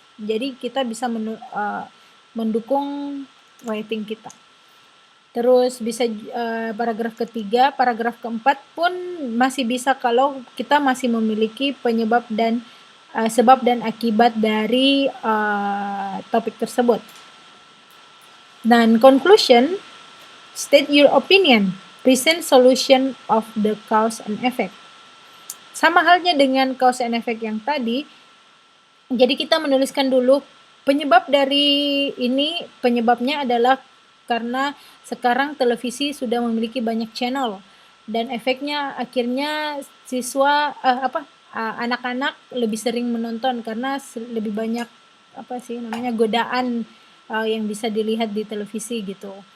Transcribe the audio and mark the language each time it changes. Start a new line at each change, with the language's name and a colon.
Indonesian: Jadi kita bisa mendukung writing kita. Terus bisa paragraf ketiga, paragraf keempat pun masih bisa kalau kita masih memiliki penyebab dan sebab dan akibat dari topik tersebut.
English: Dan conclusion, state your opinion, present solution of the cause and effect.
Indonesian: Sama halnya dengan cause and effect yang tadi, jadi kita menuliskan dulu penyebab dari ini, penyebabnya adalah karena sekarang televisi sudah memiliki banyak channel dan efeknya akhirnya siswa anak-anak lebih sering menonton karena lebih banyak godaan yang bisa dilihat di televisi gitu.